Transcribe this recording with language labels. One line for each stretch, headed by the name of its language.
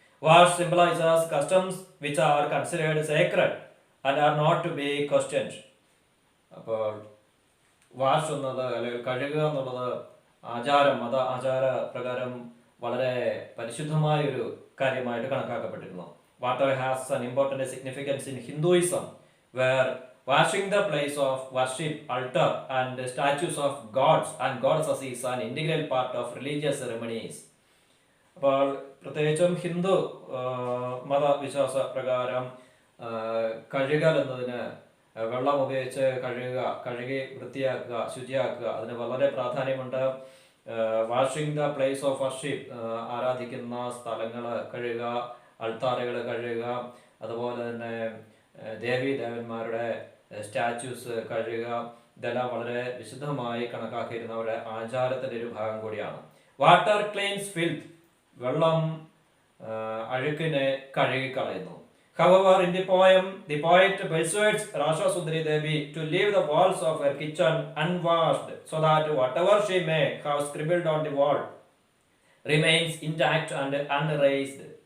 English: Wash symbolizes customs which are considered sacred and are not to be questioned.
Malayalam: അപ്പോൾ wash എന്നത്, അല്ലെങ്കിൽ കഴുകുക എന്നുള്ളത് ആചാരം, മത ആചാര പ്രകാരം വളരെ പരിശുദ്ധമായ ഒരു കാര്യമായിട്ട് കണക്കാക്കപ്പെട്ടിരുന്നു.
English: Water has an important significance in Hinduism, where washing the place of worship, altar and statues of gods and goddesses is an integral part of religious ceremonies.
Malayalam: അപ്പോൾ പ്രത്യേകിച്ചും ഹിന്ദു മതവിശ്വാസ പ്രകാരം കഴുകൽ എന്നതിന്, വെള്ളം ഉപയോഗിച്ച് കഴുകി വൃത്തിയാക്കുക, ശുചിയാക്കുക, അതിന് വളരെ പ്രാധാന്യമുണ്ട്.
English: washing the place of worship,
Malayalam: ആരാധിക്കുന്ന സ്ഥലങ്ങൾ കഴുകുക, അൾത്താറുകൾ കഴുകുക, അതുപോലെ തന്നെ ദേവീദേവന്മാരുടെ സ്റ്റാച്യൂസ് കഴുകുക, ഇതെല്ലാം വളരെ വിശുദ്ധമായി കണക്കാക്കിയിരുന്നവരുടെ ആചാരത്തിൻ്റെ ഒരു ഭാഗം കൂടിയാണ്.
English: water cleans filth,
Malayalam: വെള്ളം അഴുക്കിനെ കഴുകിക്കളയുന്നു.
English: However, in the poem, the poet persuades Rasha Sundari Devi to leave the walls of her kitchen unwashed, so that whatever she may have scribbled on the wall remains intact and unerased.